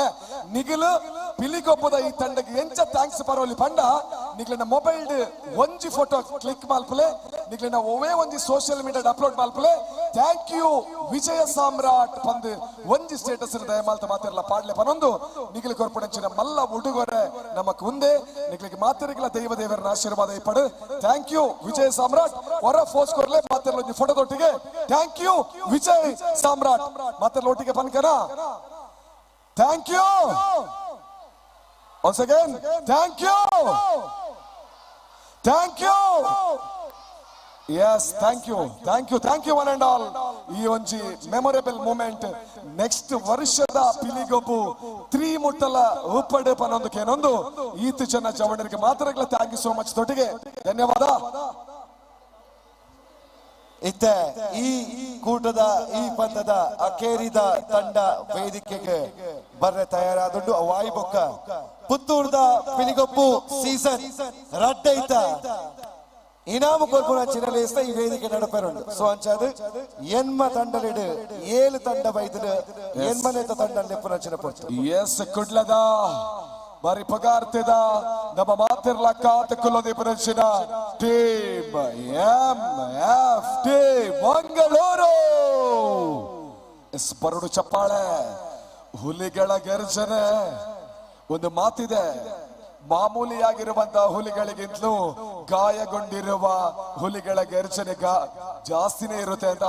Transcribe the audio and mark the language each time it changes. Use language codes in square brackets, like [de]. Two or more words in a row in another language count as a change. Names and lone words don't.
[tcy] ನಿಗಲು ಪಿಲಿಗೊಬ್ಬದ ಈ ತಂಡಕ್ಕೆ ಎಂಚ ಥ್ಯಾಂಕ್ಸ್ ಪರೋಲಿ ಪಂಡ ನಿಗ್ಲಿನ ಮೊಬೈಲ್ ಒಂಜಿ [en] photo click [tcy] ಮಾಲ್ಪಲೆ ನಿಗ್ಲಿನ ಒವೇ ಒಂಜಿ [en] social media upload [tcy] ಮಾಲ್ಪಲೆ [en] thank you [tcy] ವಿಜಯ ಸಾಮ್ರಾಟ್ ಬಂದು ಒಂಜಿ ಸ್ಟೇಟಸ್ ದಯಮಾಲ್ತ ಮಾತಿರಲ್ಲ ಪಾಡ್ಲೆ ಪನೊಂದು ನಿಗಲಿ ಕೊರ್ಪೊಡೆಂಚಿನ ಮಲ್ಲ ಉಡುಗೊರೆ ನಮಕ್ ಮುಂದೆ ನಿಗ್ಲಿಗೆ ಮಾತಿರಿಗಳ ದೇವರನ ಆಶೀರ್ವಾದ ಇಪ್ಪಡು. [en] thank you ವಿಜಯ ಸಾಮ್ರಾಟ್ [tcy] ಹೊರ ಫೋರ್ಸ್ ಕೊರ್ಲೆ ಮಾತಿರಲ್ಲ ಒಂಜಿ ಫೋಟೋದೊಟ್ಟಿಗೆ [en] thank you ವಿಜಯ್ ಸಾಮ್ರಾಟ್ [tcy] ಮಾತಿರಲ್ಲ ಒಟ್ಟಿಗೆ ಪನ್ಕನ [en] thank you once again thank you yes thank you one and all. [tcy] ಈ ಒಂಜಿ [en] memorable moment next [tcy] ವರ್ಷದ ಪಿಲಿಗೊಬ್ಬು 3 ಮುಟ್ಟಲ ಉಪ್ಪಡೆ ಪನೊಂದು ಕೇನೊಂದು ಈತ ಜನ ಜವಣರಿಗೆ ಮಾತ್ರ [en] thank you so much [tcy] ತೊಟ್ಟಿಗೆ ಧನ್ಯವಾದ. ಇತ್ತೆ ಈ ಕೂಟದ ಈ ಪಂದ್ಯದ ಅಕೇರಿದ ತಂಡ ವೇದಿಕೆಗೆ ಬರ್ರೆ ತಯಾರಾದುಂಡು ವಾಯಿ ಬೊಕ್ಕ ಪುತ್ತೂರ್ದ ಪಿಲಿಗೊಬ್ಬು ಸೀಸನ್ ರಡ್ಡೈತ ಇನಾಮು ಕೊಲ್ಪುನ ಚಿನ್ನಲೇಸ್ತ ಈ ವೇದಿಕೆ ನಡಪೆರುಂಡು. ಸೊ ಅಂಚಾದು ಎನ್ಮ ತಂಡಲಿಡು 7 ತಂಡ ಬೈದು ಎನ್ಮನೇತ ತಂಡ ನೆಪ್ಪುನ ಚಿನ್ನಪೊತ್ತು ಎಸ್ ಕುಡ್ಲದ ಬಾರಿ ಪಗಾರ್ತಿದ ನಮ್ಮ ಮಾತಿರ್ಲ ಕಾತುಕೊಳ್ಳೋದೇ ಪ್ರದರ್ಶನ ಟೀಮ್ MFT ಮಂಗಳೂರು. ಎಸ್ ಬರಡು ಚಪ್ಪಾಳೆ [kn] ಹುಲಿಗಳ ಗರ್ಜನೆ. ಒಂದು ಮಾತಿದೆ, ಮಾಮೂಲಿಯಾಗಿರುವಂತಹ ಹುಲಿಗಳಿಗಿಂತಲೂ ಗಾಯಗೊಂಡಿರುವ ಹುಲಿಗಳ ಗರ್ಜನೆ ಜಾಸ್ತಿನೇ ಇರುತ್ತೆ ಅಂತ.